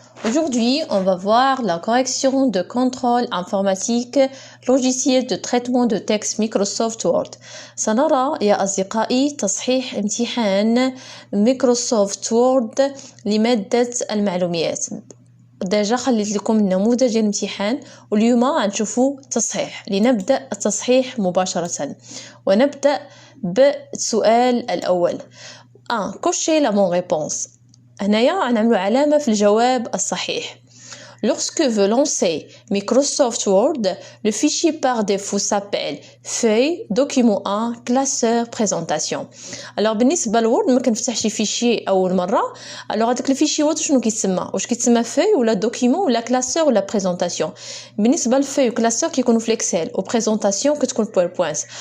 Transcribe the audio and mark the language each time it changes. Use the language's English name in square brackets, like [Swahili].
[French] Aujourd'hui, on va voir la correction de contrôle informatique logiciel de traitement de texte Microsoft Word. [Arabic] سنرى يا أصدقائي تصحيح امتحان مايكروسوفت وورد لمادة المعلومات. ديجا خليت لكم النموذج ديال الامتحان واليوم غنشوفوا تصحيح. لنبدأ التصحيح مباشرة ونبدأ بالسؤال الأول. [French] cocher la bonne réponse. [Arabic] هنايا غنعملوا علامة في الجواب الصحيح. [French] Lorsque veut lancer Microsoft Word, le fichier par défaut s'appelle feuille, document 1, classeur, présentation. [Arabic] Alors بالنسبة للوورد ما كنفتحش فيشي أول مرة. alors هذاك الفيشي وورد شنو كيتسمى؟ واش كيتسمى feuille ولا document ولا classeur ولا présentation؟ بالنسبة للفeuille وكلاسور كيكونوا في الإكسل وبريزونطاسيون كتكون PowerPoint.